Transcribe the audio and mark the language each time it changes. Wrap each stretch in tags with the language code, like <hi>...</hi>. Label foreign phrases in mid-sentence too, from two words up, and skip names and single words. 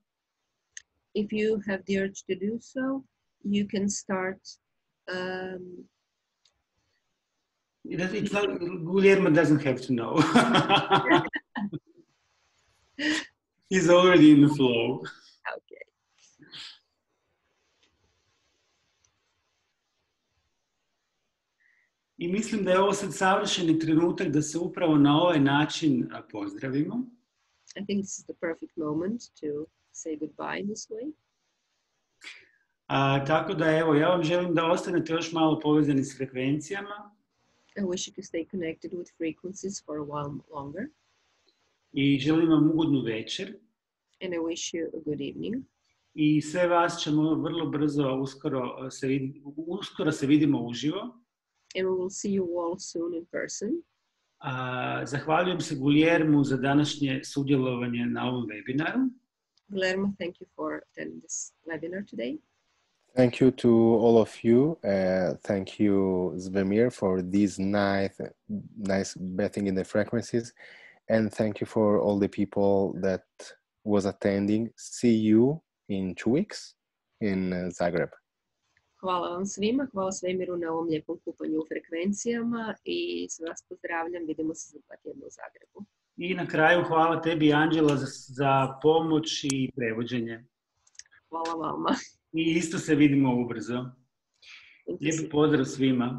<en>If you have the urge to do so, you can start. It's not, Guglielmo doesn't have to know. He's already in the flow. Okay.</en> <hr>I mislim da je ovo sad savršeni trenutak da se upravo na ovaj način pozdravimo.</hr> <en>I think this is the perfect moment to say goodbye in this way.</en> <hr>Tako da evo, ja vam želim da ostanete još malo povezani s frekvencijama.</hr> <en>I wish you could stay connected with frequencies for a while longer.</en> <hr>I želim vam ugodnu večer.</hr> <en>And I wish you a good evening.</en> <hr>I sve vas ćemo vrlo brzo, uskoro se vidimo uživo.</hr> <en>And we will see you all soon in person.</en> <hr>Zahvaljujem se Guglielmu za današnje sudjelovanje na ovom webinaru.</hr> <en>Guillermo, thank you for attending this webinar today. Thank you to all of you. Thank you, Zvemir, for this nice betting in the frequencies. And thank you for all the people that was attending. See you in 2 weeks in Zagreb.</en> <hr>Hvala vam svima, hvala svemiru na ovom lijepom kupanju u frekvencijama i sve vas pozdravljam, vidimo se za 2 tjedna u Zagrebu. I na kraju hvala tebi, Anđela, za pomoć i prevođenje. Hvala vama. I isto se vidimo ubrzo. Lijepi pozdrav svima.</hr>